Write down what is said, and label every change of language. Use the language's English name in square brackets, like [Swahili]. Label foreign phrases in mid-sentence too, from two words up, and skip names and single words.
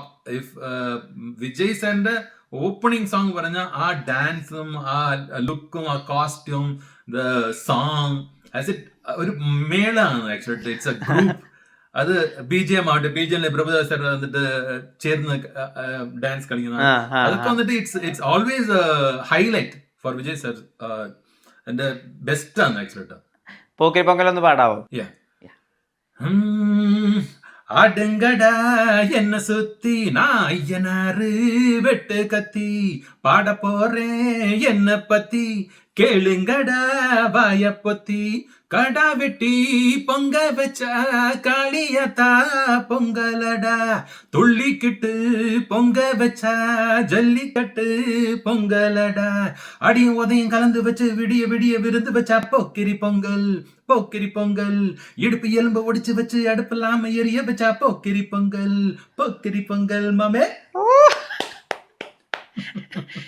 [Malayalam] ഇഫ് വിജയ് സാറിന്റെ [English] opening song [Malayalam] പറഞ്ഞ ആ ഡാൻസും ആ ലുക്കും ആ കോസ്റ്റ്യൂം [English] the song as it [Malayalam] ഒരു മേളാണ് ആക്ച്വലി. [English] it's a group. [Malayalam] അത് BGM ആവട്ടെ, BGM പ്രഭുദാസ് സാർ വന്നിട്ട് ചേർന്ന് ഡാൻസ് കളിക്കുന്ന അതൊക്കെ വന്നിട്ട് [English] it's always highlight for [Malayalam] വിജയ് സാർ. എന്റെ ബെസ്റ്റ് ആണ് ആക്ച്വലി. പോക്കരി പൊങ്കൽ ഒന്ന് പാടാവോ? [Tamil] ஆடுங்கடா என்ன சுத்தி நான் ஐயனாரு வெட்டு கத்தி பாட போறேன் என்ன பத்தி கேளுங்கடா வாய பொத்தி கடா வெட்டி பொங்க வச்சா காளியத்தா பொங்கலடா துள்ளிக்கிட்டு பொங்க வச்சா ஜல்லிக்கட்டு பொங்கலடா அடியும் உதையும் கலந்து வச்சு விடிய விடிய விருந்து வச்சா போக்கிரி பொங்கல் போக்கிரி பொங்கல் இடுப்பு எலும்பு ஒடிச்சு வச்சு அடுப்பில்லாம எரிய வச்சா போக்கிரி பொங்கல் போக்கிரி பொங்கல் மாமே.